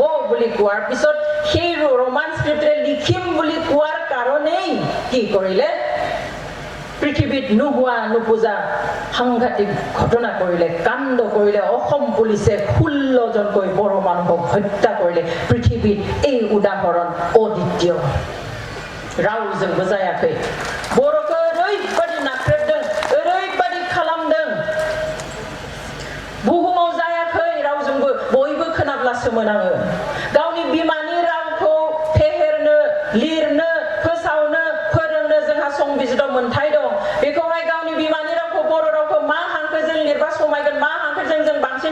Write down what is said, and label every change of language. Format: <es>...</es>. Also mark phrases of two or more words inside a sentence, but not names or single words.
<as>বুলি কোৱাৰ পিছত সেই ৰোমান স্ক্ৰিপ্টেৰে লিখিম বুলি কোৱাৰ কাৰণেই কি কৰিলে পৃথিৱীত নোহোৱা নোপোজা সাংঘাতিক ঘটনা কৰিলে কাণ্ড কৰিলে অসম পুলিচে 16 জনকৈ বড় মানুহক হত্যা কৰিলে পৃথিৱীত এই উদাহৰণ অদ্বিতীয়</as> <brx>रावजों बुजायाखै बर'खौ ओरैबादि नाख्रेबदों ओरैबादि खालामदों बुहुमाव जायाखै रावजोंबो बयबो खोनाब्लासो मोनाङो गावनि बिमानि रावखौ फेहेरनो लिरनो फोसावनो फोरोंनो जोंहा संबिजिताव मोनथाय दं बेखौहाय गावनि बिमानि रावखौ बर' रावखौ मा हांखोजों लिरबा समायगोन मा हांखोजों जों</brx>